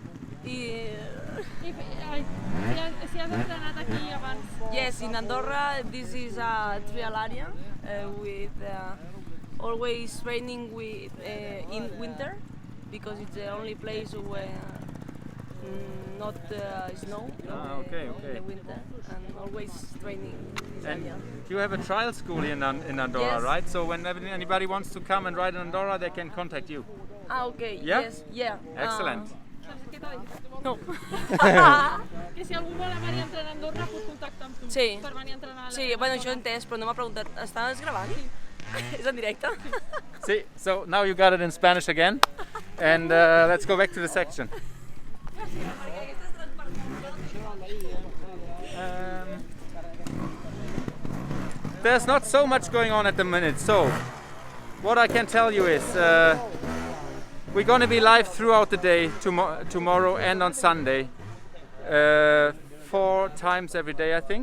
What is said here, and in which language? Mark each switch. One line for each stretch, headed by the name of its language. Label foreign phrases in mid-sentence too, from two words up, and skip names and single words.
English: Yes, in Andorra this is a trial area with always training with in winter, because it's the only place where not snow in the winter, and always training in this And area. you have a trial school here in Andorra, Yes. right? So whenever anybody wants to come and ride in Andorra, they can contact you. Ah, okay. Yeah? Yes. Yeah. Excellent.
Catalan: No. Que si algú vol venir a entrenar a Andorra, pot contactar amb tu. Sí. Per venir a entrenar a Sí, bueno, això ho he entès, però no m'ha preguntat. Estàs gravant? És en directe?
English: See, so now you got it in Spanish again, and let's go back to the section. There's not so much going on at the minute, so what I can tell you is we're going to be live throughout the day, tomorrow and on Sunday, 4 times every day I think.